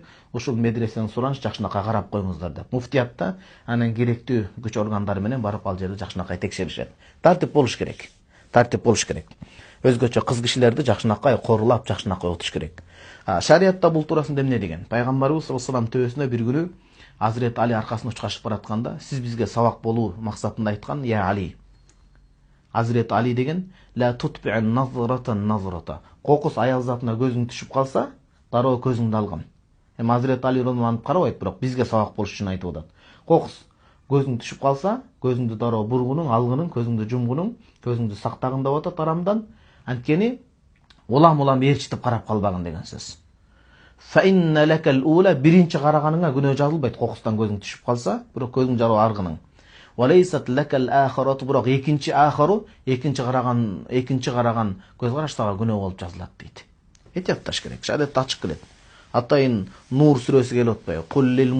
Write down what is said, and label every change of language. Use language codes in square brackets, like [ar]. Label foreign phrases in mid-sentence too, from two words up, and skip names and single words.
[ky] Ушул медресенин сураныш жакшынакай карап коюңуздар деп. Муфтиятта анан керектүү күч органдары менен барып ал жерди жакшынакай текшеришет. Тартип болуш керек. Өзгөчө кыз кишилерди жакшынакай корулап, жакшынакай отуш керек. Шариятта бул туурасында эмне деген? Пайгамбарыбыз [ar] صلى الله عليه وسلم [ky] төбөсүнө бир күнү Азирет Али аркасын учкашып баратканда, сиз бизге сабак болуу максатында айткан, я Али. Азирет Али деген [ar] لا تتبع النظرة. [ky] Кокус аял затына көзүң түшүп калса, дароо көзүңдү алган. Эми Азирет Али ронманып карабайт, бирок бизге сабак болуш үчүн айтып атат. Кокус көзүң түшүп калса, көзүңдү дароо бургунуң, алгынын, көзүңдү жумгунуң, көзүңдү сактагын деп атат арамдан. Анткени улам ээрчитип карап калбагын деген сөз. [ar] فإن لك الأولى, [ky] биринчи караганыңа күнөө жазылбайт, кокустан көзүң түшүп калса, бирок көзүң жароо аргының. [ar] وليست لك الآخرة, [ky] бирок экинчи караган көз караштагы күнөө болуп жазылат дейт. Этиятташ керек, шариатта ачык келет. Атайын Нур сүрөсү келип атпайбы?